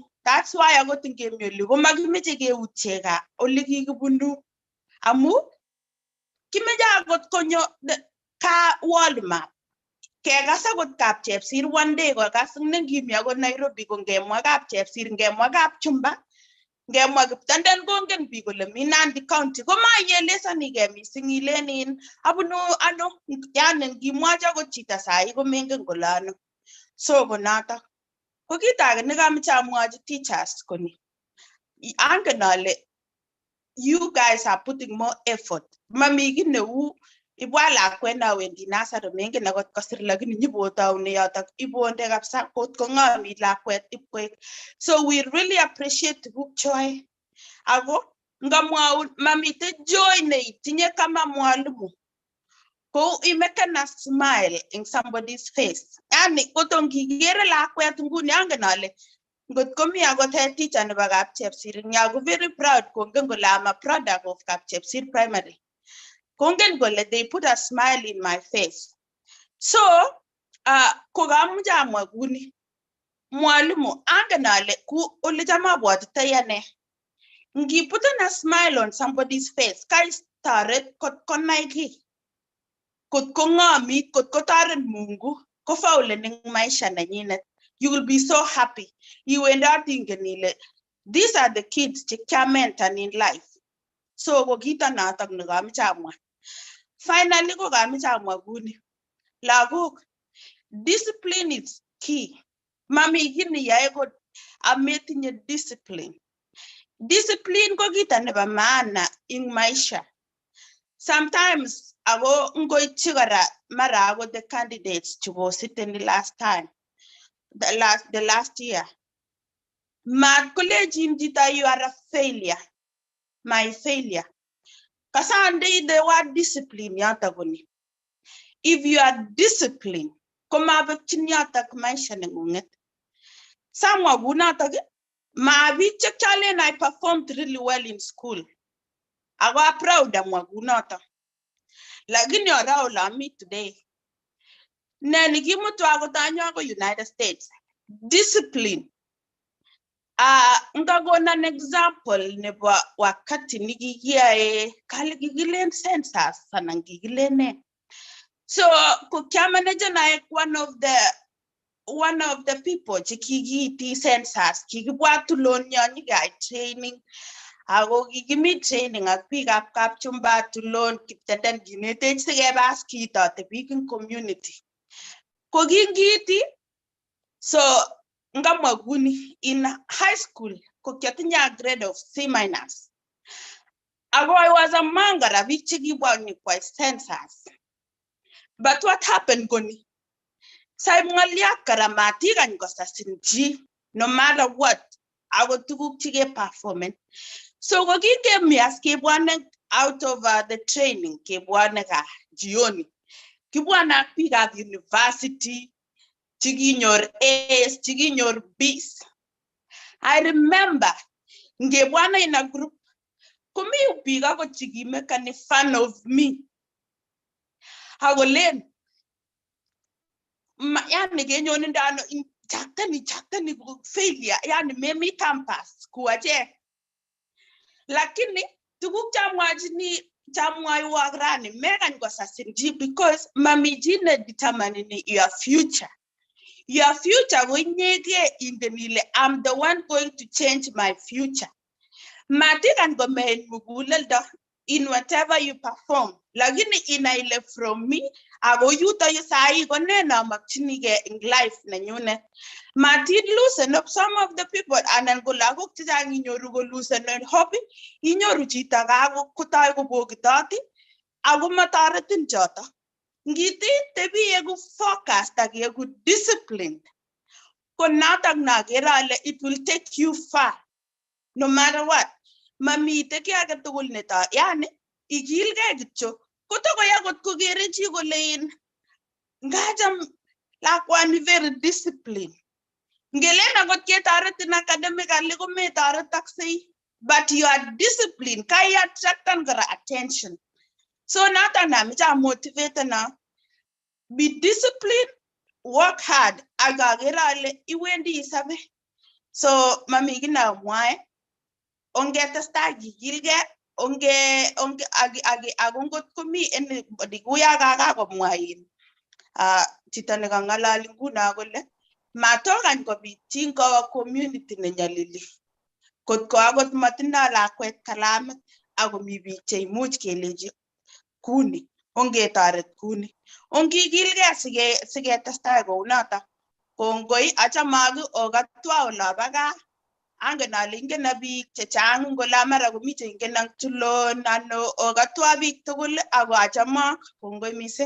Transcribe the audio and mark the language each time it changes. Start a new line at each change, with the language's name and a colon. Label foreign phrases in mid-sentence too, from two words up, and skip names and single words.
English: That's why I got
Kalenjin: ngemi oli komakimeche keutye ka ole kikibunu amu kimeche akot konyo ka
English: world map
Kalenjin: kekas akot kapchepsir one day kokas nengimi akot Nairobi ko ngemwa kapchepsir ngemwa kapchumba ngemwa Kiptended kongen biik kole mi Nandi County komaiyelesanike mising ilenin abunu ano yani ngimwachi akot chito sahi komengen kole ano. So konotok ko kit age nekameche amwachi teachers koni angen ale
English: you guys are putting more effort.
Kalenjin: Mami ki neu ibwa lakwet na wendi nursery mengen akot kosir lakini nyibotaune yotok ibonde kabisa kot ko ng'omit lakwet ipkoek.
English: So we really appreciate
Kalenjin: tuguk choe. Ako ngamwaun mamite joy neitinye kama mwalimu ko
English: you make a smile in somebody's face.
Kalenjin: Yani koton kikere lakwet nguni angen ale ngot komi akot
English: head teacher
Kalenjin: nebo kapchepsir nyaku
English: very proud
Kalenjin: kongen kole
English: I'm a product of kapchepsir primary.
Kalenjin: Kongen kole
English: they put a smile in my face.
Kalenjin: So kokamuche amwa kuni mwalimu angen ale ku ole cham abwatitoi ane ngiputen
English: a smile on somebody's face
Kalenjin: kaistoret kot konai ki kot ko ng'omit kot kotoret Mungu ko faule ning maisha nenyinet.
English: You will be so happy.
Kalenjin: Iwendoti ingen ile
English: these are the kids
Kalenjin: che kiamenten
English: in life.
Kalenjin: So ko kito notok nekameche amwa. Finally ko kameche amwa kuni lagok
English: discipline is key.
Kalenjin: Mami ki neyae kot ametinye discipline. Discipline ko kito nebo maana in maisha.
English: Sometimes
Kalenjin: ako ngoityi kora mara ako
English: the candidates chuko sitting the last time the last year
Kalenjin: mat kolejin jita
English: you are a failure my failure kasande the word
Kalenjin: discipline yata kuni
English: if you are disciplined
Kalenjin: komabekchin yatak maisha nengunget samwa kunatak ma biik chekchalen
English: I performed really well in school
Kalenjin: ako
English: I'm proud
Kalenjin: amwa kunatak lakini ora ola me today neni kimutu akotanyo ako United States discipline ngakona
English: an example
Kalenjin: nebo wakati nikikiae kale kikilen census anan kikilene so kukiamanager na
English: one of the people
Kalenjin: chikikiiti census kikibwa Tulon nyanyikai training ako kikimi training ak biik ab kapchumba Tulon Kiptended kinetech sikebas kiitote biik
English: in community
Kalenjin: ko kingiiti so ngamwa kuni
English: in high school
Kalenjin: ko kiatinye
English: grade of C-. Ako I was among the
Kalenjin: biik chikibwa kwa
English: census. But what happened
Kalenjin: kuni sai Ng'oliot karamati kan kosasin chi
English: no matter what
Kalenjin: ako tuguk chike performance. So ko kikemias kebwane
English: out of the training
Kalenjin: kebwane ka jioni kibwane ak biik ab university chikinyor A's chikinyor B's.
English: I remember
Kalenjin: ngebwana
English: in a group
Kalenjin: kumi biik akot chikimekani
English: fun of me
Kalenjin: akolen yani kenyoni ndano chaktani failure yani memi campus kuwache lakini tuguk chamwaiwok rani mekan kosasin chi because mami chi ne
English: determining your future
Kalenjin: ko inyege ingen ile
English: I'm the one going to change my future
Kalenjin: matikan komen muguleldo
English: in whatever you perform
Kalenjin: lakini inaile
English: from me
Kalenjin: ako yuto yu sai ko nena makchinige
English: in life
Kalenjin: nenyunet matin
English: loosen up some of the people
Kalenjin: anan ko lagok chechang inyoru ko
English: loosen hope
Kalenjin: inyoru chito kako kotoi kobokitoti ako matoretin choto ngiti tebi yeku focused ak yeku disciplined ko natak nakere ale it
English: will take you far no matter what
Kalenjin: mamite ki age tugul neto yani ikilgei kityo kotokoy akot kokere chi kolein ngacham lakwani
English: very disciplined
Kalenjin: ngelen akot ketoretin academically kometorotoksei
English: but you are disciplined
Kalenjin: kai attractan kora attention so natak nameche motivate na be disciplined
English: work hard
Kalenjin: agagere ale iwendi isabe. So mami kina mwae ongetestai kikilge onge agongot komi en dikuya kakakomwain chito nekangalali nguno kole matokan kobit tingo community nenyalili kotko akot matindoi lakwet kalamit akomi biik cheimuch keleji kuni ongetoret kuni ongikilge siketestai kounoto kongoi achamagi okatwa olaba gaa angen ale ingen biik chechang ngola mara komi cheingen ang Tulon ano okatwa biik tugul ako achamak kongoi mising.